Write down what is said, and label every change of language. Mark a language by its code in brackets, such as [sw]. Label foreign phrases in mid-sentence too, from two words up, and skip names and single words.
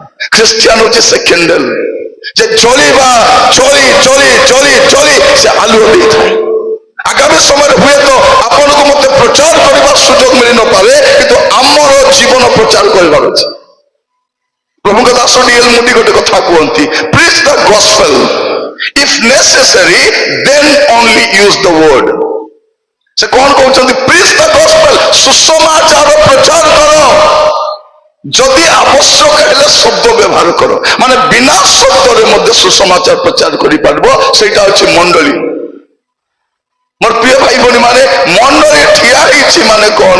[or] ଖ୍ରୀଷ୍ଟିଆନ ହଉଛି ସେ କ୍ୟାଣ୍ଡେଲ ଯେ ଜଳିବା ଜଳି ଜଳି ଜଳି ଜଳି ସେ ଆଲୁଅ ଦେଇଥାଏ। ଆଗାମୀ ସମୟରେ ହୁଏତ ଆପଣଙ୍କୁ ମତେ ପ୍ରଚାର କରିବାର ସୁଯୋଗ ମିଳିନପାରେ, କିନ୍ତୁ ଆମର ଜୀବନ ପ୍ରଚାର କରିବାର ଅଛି। ପ୍ରଭୁଙ୍କ ଦାସ ଡିଏଲ ମୋଦି ଗୋଟେ କଥା କୁହନ୍ତି, [en] preach the gospel, if necessary then only use the word। [or] ସେ କଣ କହୁଛନ୍ତି? [en] preach the gospel, [or] ସୁସମାଚାର ପ୍ରଚାର କର, ଯଦି ଆବଶ୍ୟକ ହେଲେ ଶବ୍ଦ ବ୍ୟବହାର କର, ମାନେ ବିନା ଶବ୍ଦରେ ମଧ୍ୟ ସୁସମାଚାର ପ୍ରଚାର କରିପାରିବ। ସେଇଟା ହଉଛି ମଣ୍ଡଳୀ। ମୋର ପ୍ରିୟ ଭାଇ ଭଉଣୀ ମାନେ, ମଣ୍ଡଳୀ ଠିଆ ହେଇଛି ମାନେ କଣ?